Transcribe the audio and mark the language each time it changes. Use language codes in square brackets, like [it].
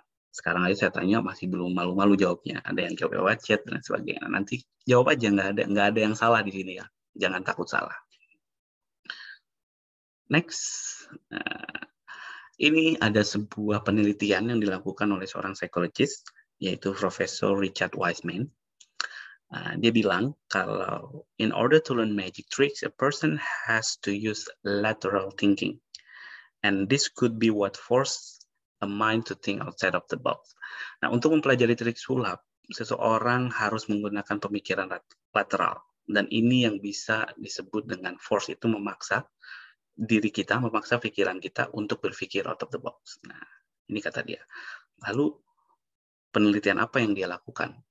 [id] Sekarang aja saya tanya masih belum malu-malu jawabnya. Ada yang jawab lewat chat dan sebagainya. Nanti jawab aja, nggak ada yang salah di sini ya. Jangan takut salah. Next, ini ada sebuah penelitian yang dilakukan oleh seorang psikologis, yaitu Profesor Richard Wiseman. Dia bilang kalau [en] in order to learn magic tricks, a person has to use lateral thinking, and this could be what forces a mind to think outside of the box. [id] Nah, untuk mempelajari trik sulap, seseorang harus menggunakan pemikiran lateral. Dan ini yang bisa disebut dengan force, itu memaksa diri kita, memaksa pikiran kita untuk berpikir [en] out of the box. [id] Nah, ini kata dia. Lalu penelitian apa yang dia lakukan?